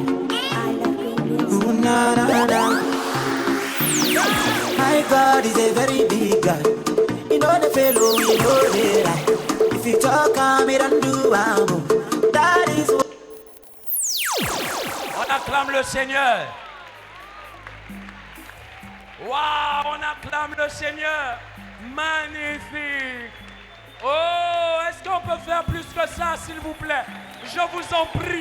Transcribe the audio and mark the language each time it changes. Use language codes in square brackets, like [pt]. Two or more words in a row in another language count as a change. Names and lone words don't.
[en] Ooh, na, na, na. My God is a very big God. You know the fellow, you know the lie. If you talk, I'm it and do that is what. [fr] On acclame le Seigneur. Waouh, on acclame le Seigneur. Magnifique. Oh, est-ce qu'on peut faire plus que ça, s'il vous plaît? Je vous en prie.